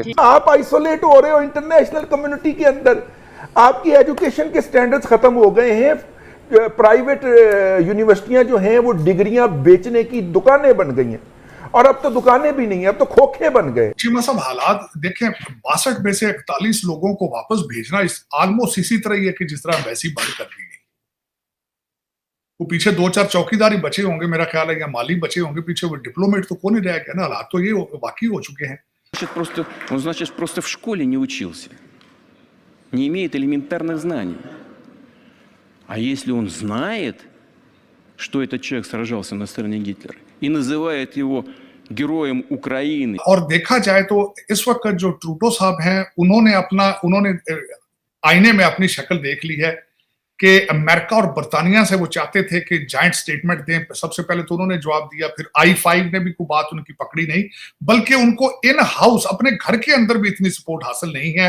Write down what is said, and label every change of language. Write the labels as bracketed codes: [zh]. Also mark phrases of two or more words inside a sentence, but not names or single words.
[ur] آپ آئسولیٹ ہو رہے ہو [en] international community [ur] کے اندر، آپ کی ایجوکیشن کے سٹینڈرڈز ختم ہو گئے ہیں, [en] private universities [ur] جو ہیں وہ ڈگریاں بیچنے کی دکانیں بن گئی ہیں، اور اب تو دکانیں بھی نہیں ہے، اب تو کھوکھے بن گئے. چیمہ صاحب حالات دیکھیں، 62 میں سے 41 لوگوں کو واپس بھیجنا آلموسٹ اسی طرح ہی ہے کہ جس طرح ویسی بند کر دی گئی. وہ پیچھے 2-4 چوکیداری بچے ہوں گے میرا خیال ہے، یا مالی بچے ہوں گے پیچھے، وہ ڈپلومیٹ تو کون ہی رہ گیا نا. حالات تو یہ واقعی ہو چکے ہیں. [ru] Он просто в школе не учился, не имеет элементарных знаний. А если он знает, что этот человек сражался на стороне Гитлера и называет его героем Украины. [ur] اور دیکھا جائے تو اس وقت جو ٹروڈو صاحب ہیں انہوں نے آئینے میں اپنی شکل دیکھ لی ہے کہ امریکہ اور برطانیہ سے وہ چاہتے تھے کہ [en] joint statement [ur] دیں. سب سے پہلے تو انہوں نے جواب دیا، پھر I5 نے بھی کوئی بات ان کی پکڑی نہیں، بلکہ ان کو [en] in house [ur] اپنے گھر کے اندر بھی اتنی سپورٹ حاصل نہیں ہے.